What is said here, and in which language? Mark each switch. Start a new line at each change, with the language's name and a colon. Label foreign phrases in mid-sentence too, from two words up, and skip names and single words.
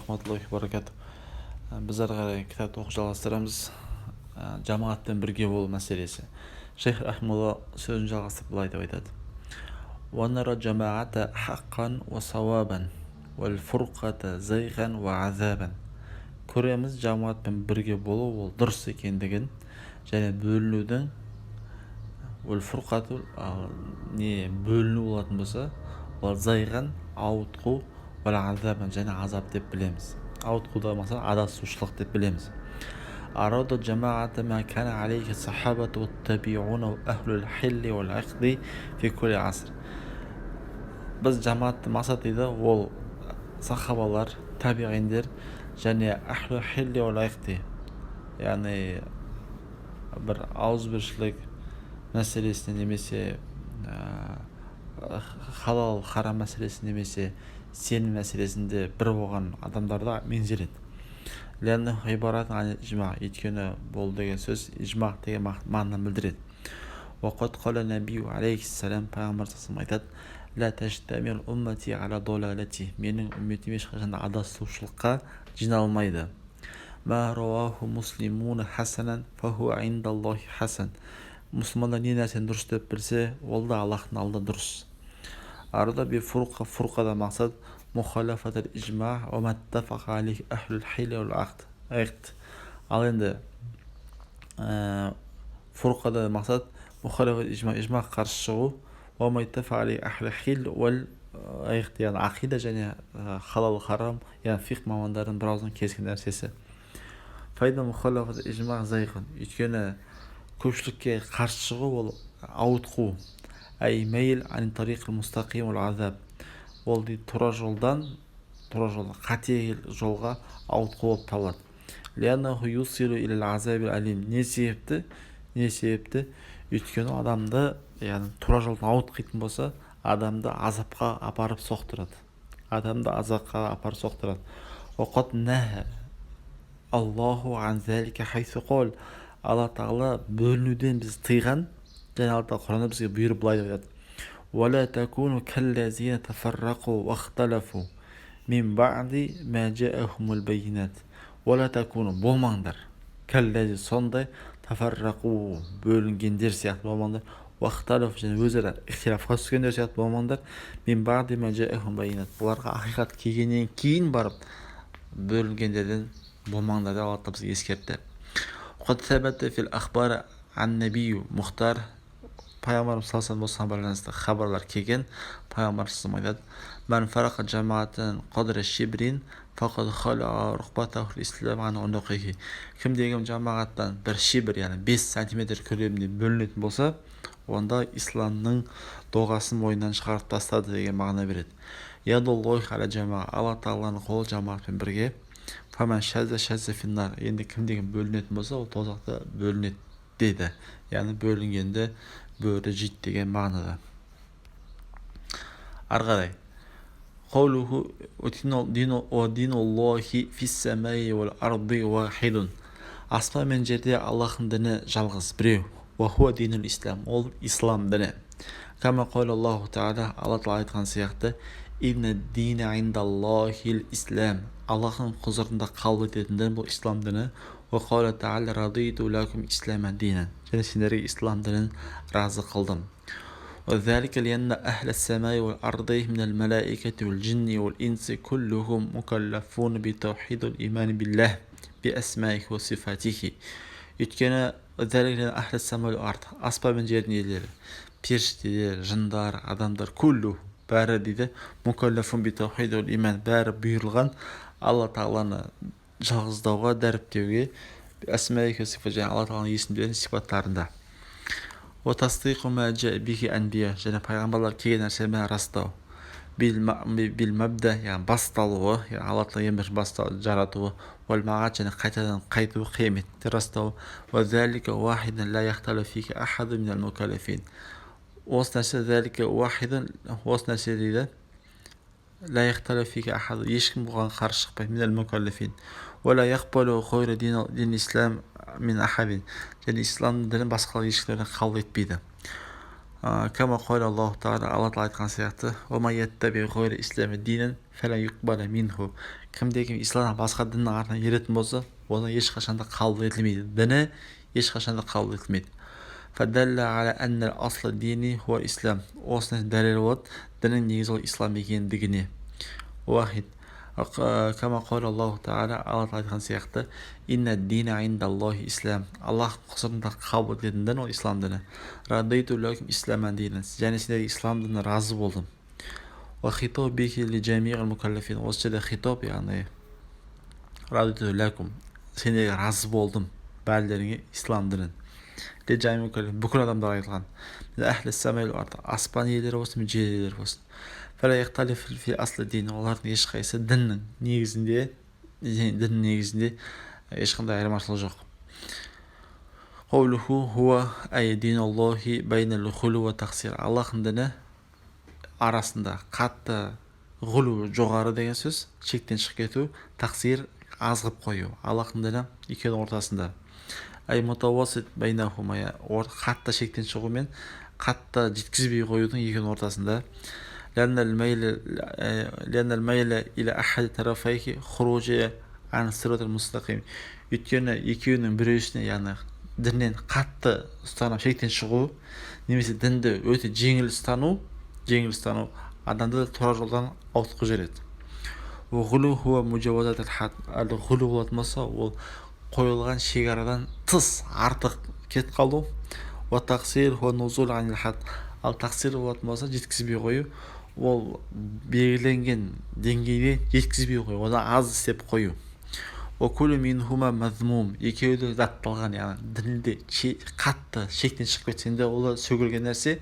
Arabic: رحمة الله وبركاته.
Kazakh: Біз ары қарай кітапты оқып жалғастырамыз. Жамағатпен бірге болу мәселесі. Шейх рахималла сөзін жалғастырып былай деп айтады:
Arabic: وَنَرَى جَمَاعَةَ حَقًّا وَصَوَابًا وَالْفُرْقَةَ زَيْغًا وَعَذَابًا.
Kazakh: Көреміз жамағатпен бірге болу ол дұрыс екендігін, және бөлінудің фұрқату не бөліну болатын болса, ол зайған ауытқу, азабан және азап деп білеміз. Ауытқуда мақсат адасушылық деп білеміз.
Arabic: أراد جماعة ما كان عليه الصحابة والتابعون وأهل الحل والعقد في كل عصر.
Kazakh: Біз жамаатты мақсат дейді, ол сахабалар, табиғиндер және
Arabic: أهل الحل والعقد,
Kazakh: яғни бір ауызбіршілік мәселесіне немесе халал харам мәселесіне немесе сенім мәселесінде бір болған адамдарда меңзеледі.
Arabic: لأنه عبارة عن الإجماع,
Kazakh: өйткені бұл деген сөз ижма деген мағынаны білдіреді.
Arabic: وقد قال النبي عليه السلام,
Kazakh: пайғамбар саллаллаху айтады:
Arabic: لا تجتمع أمتي على ضلالة,
Kazakh: менің үмметім ешқашан адасушылыққа жиналмайды.
Arabic: ما رآه المسلمون حسنا فهو عند الله حسن.
Kazakh: Мұсылмандар не нәрсені дұрыс деп білсе, ол да Аллахтың алдында дұрыс.
Arabic: أراد بالفرقة مقصد مخالفة الإجماع وما اتفق عليه أهل الحل والعقد.
Kazakh: Ал енді фурқада мақсат
Arabic: مخالفة الإجماع
Kazakh: қарсы шығу,
Arabic: وما اتفق عليه أهل الحل والعقد,
Kazakh: яғни ақида және халал харам, яғни фиқ мамандарының бір ауыздан келіскен нәрсесі.
Arabic: فإذا مخالفة الإجماع زيغ,
Kazakh: өйткені көпшілікке қарсы шығу ол ауытқу.
Arabic: أي ميل عن الطريق المستقيم والعذاب,
Kazakh: ол дейді тура жолдан қате жолға ауытқу болып табылады.
Arabic: لأنه يوصل إلى العذاب الأليم.
Kazakh: Не себепті? Өйткені адамды, яғни тура жолдан ауытқитын болса, адамды азапқа апарып соқтырады.
Arabic: وقد نهى الله عن ذلك حيث قال.
Kazakh: Алла Тағала бөлінуден біз тыйған, және Алла Тағала Құранда бізге бұйырып былай деп айтады:
Arabic: وَلَا تَكُونُوا كَالَّذِينَ تَفَرَّقُوا وَاخْتَلَفُوا مِنْ بَعْدِ مَا جَاءَهُمُ الْبَيِّنَاتُ. وَلَا تَكُونُوا,
Kazakh: болмаңдар, кәлләзи, сондай, тафаррақу, бөлінгендер сияқты болмаңдар, уахталафу, және өзара ихтилафқа түскендер сияқты болмаңдар,
Arabic: من بعد ما جاءهم البينات,
Kazakh: оларға ақиқат келгеннен кейін барып бөлінгендерден болмаңдар деп Алла бізге ескертті.
Arabic: قد ثبت في الأخبار عن النبي المختار, пайғамбарымыз صلى الله عليه وسلم
Kazakh: байланысты хабарлар келген.
Arabic: Пайғамбар صلى الله عليه وسلم من فارق جماعة قدر شبر فقد خلع ربقة الإسلام عن عنقه.
Kazakh: Кім деген жамағаттан бір шибр, яғни 5 сантиметр көлемінде бөлінетін болса, онда исламның доғасын мойнынан шығарып тастады деген мағына береді.
Arabic: يد الله على الجماعة,
Kazakh: Алла Тағаланың қолы жамағатпен бірге.
Arabic: فمن شذ في النار,
Kazakh: енді кім деген бөлінетін болса, ол тозақта бөлінеді деді. Яғни бөлінгенде бөрі жейді деген мағынада.
Arabic: Арғарай قوله دين الله في السماء والأرض واحد.
Kazakh: Аспан мен жерде Аллахтың діні жалғыз, біреу.
Arabic: وهو دين الإسلام,
Kazakh: ол ислам діні.
Arabic: كما قال الله تعالى,
Kazakh: Алла Тағала айтқан сияқты:
Arabic: إن الدين عند الله الإسلام,
Kazakh: Аллахтың құзырында қабыл ететін дін бұл ислам діні.
Arabic: وقال تعالى رضيت لكم الإسلام دينا,
Kazakh: және сендерге ислам дінін разы қылдым.
Arabic: وذلك لأن أهل السماء والأرض من الملائكة والجن والإنس كلهم مكلفون بتوحيد الإيمان بالله بأسمائه وصفاته. Өйткені ذلك لأن أهل السماء والأرض,
Kazakh: аспан мен жердің иелері, періштелер, жындар, адамдар, күллу, бәрі дейді,
Arabic: مكلفون بتوحيد الإيمان,
Kazakh: бәрі бұйырылған Алла Тағаланы жалғыздауға, дәріптеуге,
Arabic: أسمائه وصفات,
Kazakh: және Алла Тағаланың есімдерінің сипаттарында.
Arabic: وتصديق ما جاء به الأنبياء,
Kazakh: және пайғамбарлар келген нәрсемен растау.
Arabic: بالمبدأ,
Kazakh: яғни басталуы, Алла Тағала ең бірінші бастауы, жаратуы,
Arabic: والمعاد,
Kazakh: және қайтадан қайтуы, қияметті растау.
Arabic: وذلك واحدا لا يختلف فيه أحد من المكلفين.
Kazakh: Осы нәрсе
Arabic: ذلك واحدا,
Kazakh: осы нәрсе дейді,
Arabic: لا يختلف فيه أحد,
Kazakh: ешкім бұған қарсы шықпайды,
Arabic: من المكلفين. ولا يقبل غير دين الإسلام من أحد,
Kazakh: және ислам дінін басқалар ешкілерден қабыл етпейді.
Arabic: كما قال الله تعالى,
Kazakh: Алла тағала айтқан сияқты:
Arabic: "ومن يبتغ غير الإسلام دينا فلن يقبل منه".
Kazakh: Кімде-кім исламнан басқа діннің артынан еретін болса, оны ешқашан да қабыл етілмейді. Діні ешқашан да қабыл етілмейді.
Arabic: فدل على أن أصل الدين هو الإسلام.
Kazakh: Осыны дәлел болады, діннің негізі ол ислам екендігіне.
Arabic: واحد. كما قال الله تعالى,
Kazakh: Алла тағала айтқан сияқты:
Arabic: "إن الدين عند الله الإسلام".
Kazakh: Аллах құзырында қабыл ететін дін ол ислам діні.
Arabic: رضيت لكم الإسلام دينا.
Kazakh: Және сендерге ислам дініне разы болдым.
Arabic: والخطاب به لجميع المكلفين.
Kazakh: Осы жерде хитоб, яғни
Arabic: رضيت لكم,
Kazakh: сендерге разы болдым, бәрілеріңе ислам дінін.
Arabic: لجميع المكلفين,
Kazakh: бүкіл адамдарға айтылған.
Arabic: أهل السماء والأرض,
Kazakh: аспан иелері болсын, жер иелері болсын.
Arabic: فلا يختلف في أصل الدين.
Kazakh: Олардың ешқайсы діннің негізінде ешқандай айырмашылық жоқ.
Arabic: قوله هو أي دين الله بين الغلو والتقصير.
Kazakh: Аллахның діні арасында қатты ғулу, жоғары деген сөз, шектен шығып кету, тақсир, азғып қою. Аллахның діні екеуінің ортасында.
Arabic: أي متوسط بينهما,
Kazakh: қатты шектен шығу мен қатты жеткізбей қоюдың екеуінің ортасында.
Arabic: لأن الميل إلى أحد طرفيه خروج عن الصراط المستقيم.
Kazakh: Өйткені екеуінің біреусіне, яғни діннен қатты ұстанып шектен шығу, немесе дінді өте жеңіл ұстану адамды тура жолдан ауытқып жібереді.
Arabic: الغلو هو مجاوزة الحد.
Kazakh: Ғулу болатын болса, ол қойылған шекарадан тыс артық кетіп қалу.
Arabic: والتقصير هو النزول عن الحد.
Kazakh: Ал тақсир болатын болса, жеткізбей қою, ол белгіленген деңгейде жеткізбей қою, одан аз істеп қою.
Arabic: كل منهما مذموم.
Kazakh: Екеуі де датталған, яғни дінде қатты шектен шығып кетсең де ол сөгілген нәрсе.